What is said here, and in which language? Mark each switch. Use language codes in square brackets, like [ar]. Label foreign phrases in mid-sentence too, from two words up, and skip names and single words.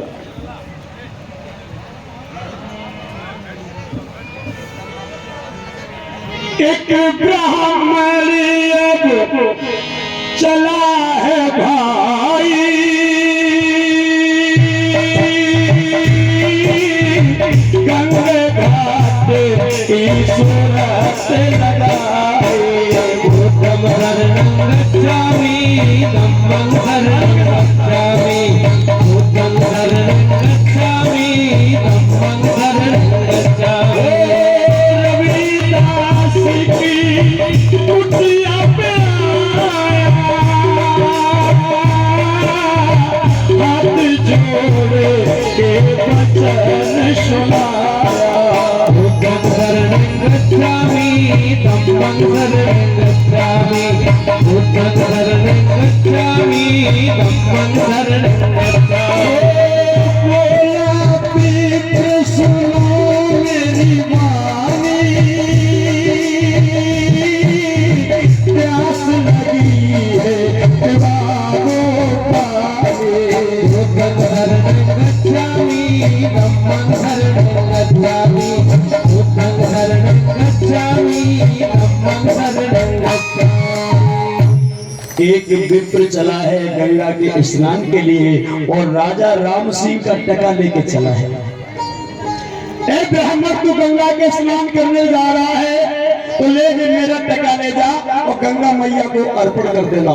[hi] एक ब्राह्मण अब चला है भाई, गंगे घाट की सूरत लगाए। [pi] बुद्धम शरणं गच्छामि, धम्मं शरणं गच्छामि, बुद्धं शरणं गच्छामि, धम्मं शरणं गच्छामि। [hi] रविदास की कुटिया पे आया, हाथ जोड़ के वचन सुनाया। [pi] बुद्धं शरणं गच्छामि, धम्मं शरणं गच्छामि, बुद्धं शरणं गच्छामि, धम्मं शरणं गच्छामि। [hi] बोला पीठ सुनो मेरी वाणी, प्यास लगी है पिलाओ पानी। [pi] बुद्धं शरणं गच्छामि, धम्मं शरणं गच्छामि, बुद्धं शरणं गच्छामि, धम्मं शरणं गच्छामि। [hi] एक विप्र चला है गंगा के स्नान के लिए और राजा राम सिंह का टका लेके चला है। ए ब्राह्मण, तू गंगा के स्नान करने जा रहा है तो ले मेरा टका ले जा और गंगा मैया को अर्पण कर देना।